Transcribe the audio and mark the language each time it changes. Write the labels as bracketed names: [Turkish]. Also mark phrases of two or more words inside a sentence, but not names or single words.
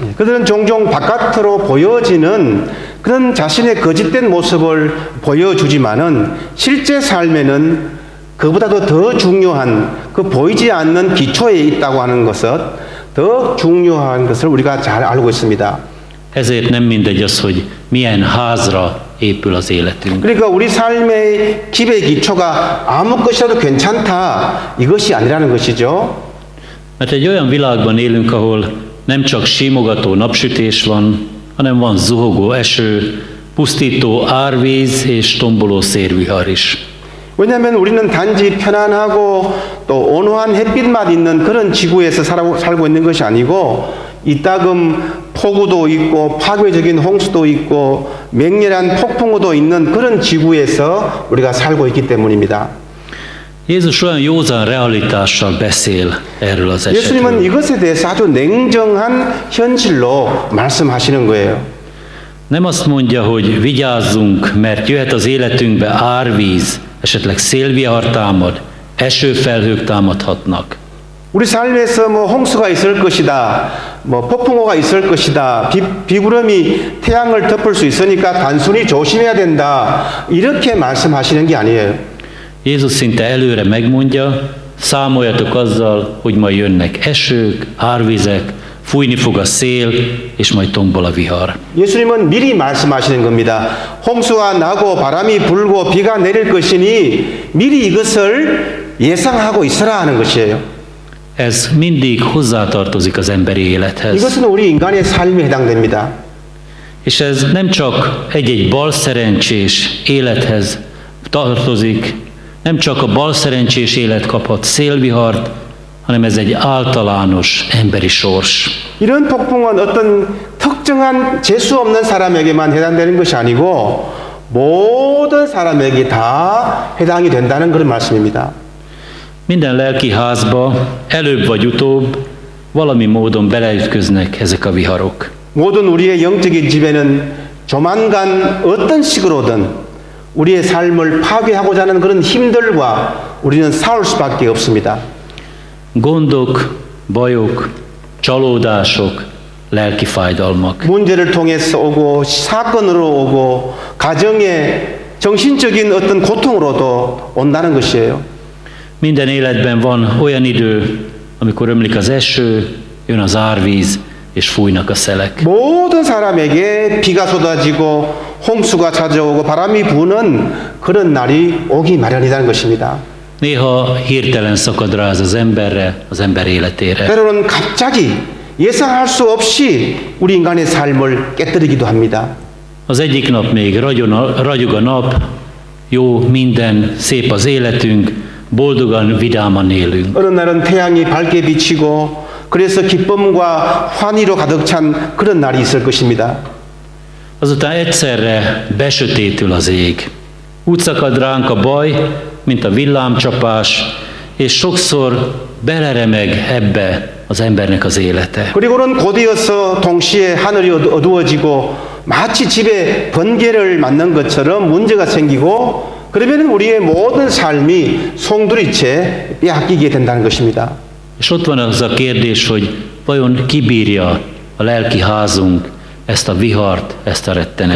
[Korean] 그들은 종종 바깥으로 보여지는 그런 자신의 거짓된 모습을 보여주지만은 실제 삶에는 그보다도 더 중요한 그 보이지 않는 기초에 있다고 하는 것은 더 중요한 것을 우리가 잘 알고 있습니다. [Hungarian] Ezért nem mindegy az, hogy milyen házra épül az életünk. [Korean] 그러니까 우리 삶의 기초의 기초가 아무 것이라도 괜찮다 이것이 아니라는 것이죠. [Hungarian] Mert egy olyan világban élünk, ahol nem csak simogató napsütés van, hanem van zuhogó eső, pusztító árvíz és tomboló szélvihar is. [Korean] 왜냐하면 우리는 단지 편안하고 또 온화한 햇빛만 있는 그런 지구에서 살고 있는 것이 아니고 이따금 폭우도 있고 파괴적인 홍수도 있고 맹렬한 폭풍우도 있는 그런 지구에서 우리가 살고 있기 때문입니다. [Hungarian] Jézus olyan józan realitással beszél erről az [Korean] 예수님은 [Hungarian] esetről. [Korean] 이것에 대해서 아주 냉정한 현실로 말씀하시는 거예요. [Hungarian] Nem azt mondja, hogy vigyázzunk, mert jöhet az életünkbe árvíz, esetleg szélvihar támad, esőfelhők támadhatnak. [Korean] 우리 삶에서 뭐 홍수가 있을 것이다, 뭐 폭풍우가 있을 것이다, 비구름이 태양을 덮을 수 있으니까 단순히 조심해야 된다 이렇게 말씀하시는 게 아니에요. [Hungarian] Jézus szinte előre megmondja, számoljatok azzal, hogy majd jönnek esők, árvizek, fújni fog a szél, és majd tombol a vihar. [Korean] 예수님은 미리 말씀하시는 겁니다. 홍수가 나고 바람이 불고 비가 내릴 것이니 미리 이것을 예상하고 있으라 하는 것이에요. [Hungarian] Ez mindig hozzátartozik az emberi élethez. [Korean] 이것은 우리 인간의 삶에 해당됩니다. [Hungarian] És ez nem csak egy-egy balszerencsés élethez tartozik, nem csak a balszerencsés élet kaphat szélvihart, hanem ez egy általános emberi sors. [Korean] 이런 폭풍은 어떤 특정한 재수 없는 사람에게만 해당되는 것이 아니고 모든 사람에게 다 해당이 된다는 그런 말씀입니다. [Hungarian] Minden lelki házba előbb vagy utóbb valami módon beleütköznek ezek a viharok. [Korean] 모든 우리의 영적인 집에는 조만간 어떤 식으로든 우리의 삶을 파괴하고자 하는 그런 힘들과 우리는 싸울 수밖에 없습니다. [Hungarian] Gondok, bajok, csalódások, lelki fájdalmak. [Korean] 문제를 통해서 오고 사건으로 오고 가정의 정신적인 어떤 고통으로도 온다는 것이에요. [Hungarian] Minden életben van olyan idő, amikor ömlik az eső, jön az árvíz, és fújnak a szelek. [Korean] 모든 사람에게 비가 쏟아지고 홍수가 찾아오고 바람이 부는 그런 날이 오기 마련이라는 것입니다. [Hungarian] Néha hirtelen szakad rá ez az emberre, az ember életére. [Korean] 때로는 갑자기 예상할 수 없이 우리 인간의 삶을 깨뜨리기도 합니다. [Hungarian] Az egyik nap még ragyog a nap, jó minden, szép az életünk, boldogan, vidáman élünk. [Korean] 어느 날은 태양이 밝게 비치고 그래서 기쁨과 환희로 가득 찬 그런 날이 있을 것입니다. [Hungarian] Azután egyszerre besötétül az ég. Úgy szakad ránk a baj, mint a villámcsapás, és sokszor beleremeg ebbe az embernek az élete. [Korean] 그리고는 곧이어서 동시에 하늘이 어두워지고 마치 집에 번개를 맞는 것처럼 문제가 생기고 그러면 우리의 모든 삶이 송두리째 빼앗기게 된다는 것입니다. [Hungarian] És ott van az a kérdés, hogy vajon kibírja a lelki házunk ezt a vihart, ezt a rettenetet.